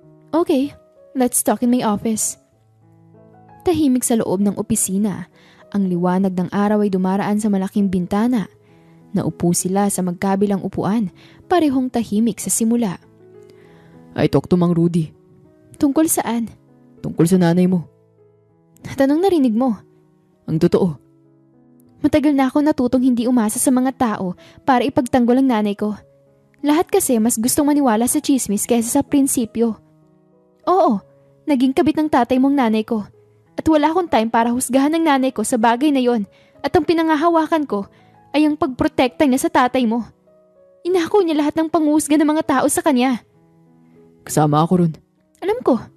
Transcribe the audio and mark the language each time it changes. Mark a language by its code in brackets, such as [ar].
[en] Okay, let's talk in my office. [tl] Tahimik sa loob ng opisina. Ang liwanag ng araw ay dumaraan sa malaking bintana. Naupo sila sa magkabilang upuan, parehong tahimik sa simula. [en] I talk to Mang Rudy. [tl] Tungkol saan? Tungkol sa nanay mo. Tanong narinig mo. Ang totoo. Matagal na ako natutong hindi umasa sa mga tao para ipagtanggol ang nanay ko. Lahat kasi mas gustong maniwala sa chismis kaysa sa prinsipyo. Oo, naging kabit ng tatay mong nanay ko. At wala akong time para husgahan ng nanay ko sa bagay na yon. At ang pinangahawakan ko ay ang pagprotekta niya sa tatay mo. Inako niya lahat ng panghusga ng mga tao sa kanya. Kasama ako ron. Alam ko.